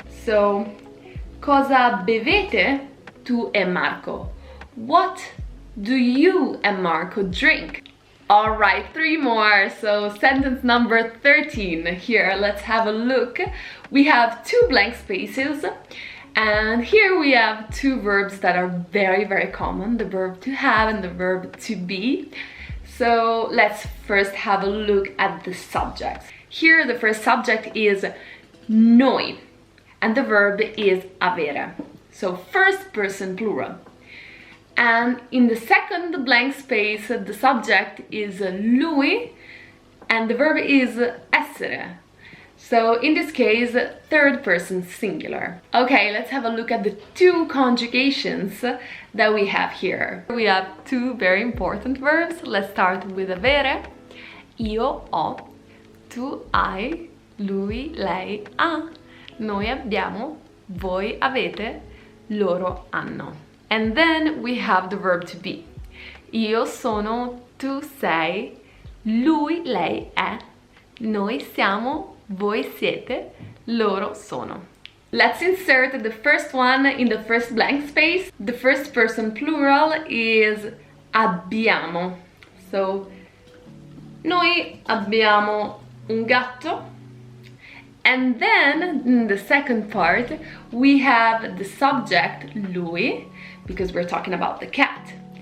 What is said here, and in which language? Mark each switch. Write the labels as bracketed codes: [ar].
[it] So, cosa bevete tu e Marco? [en] What do you and Marco drink? Alright, 3 more. So sentence number 13 here. Let's have a look. We have 2 blank spaces, and here we have 2 verbs that are very, very common, the verb to have and the verb to be. So let's first have a look at the subjects. Here the first subject is noi, and the verb is avere. So first person plural. And in the second blank space, the subject is lui and the verb is essere. So in this case, third person singular. Okay, let's have a look at the 2 conjugations that we have here. We have 2 very important verbs. Let's start with avere. [it] Io ho, tu hai, lui, lei ha, noi abbiamo, voi avete, loro hanno. [en] And then we have the verb to be. [it] Io sono, tu sei, lui, lei è, noi siamo, voi siete, loro sono. [en] Let's insert the first one in the first blank space. The first person plural is abbiamo. [it] So, noi abbiamo un gatto. [en] And then in the second part, we have the subject lui, because we're talking about the cat.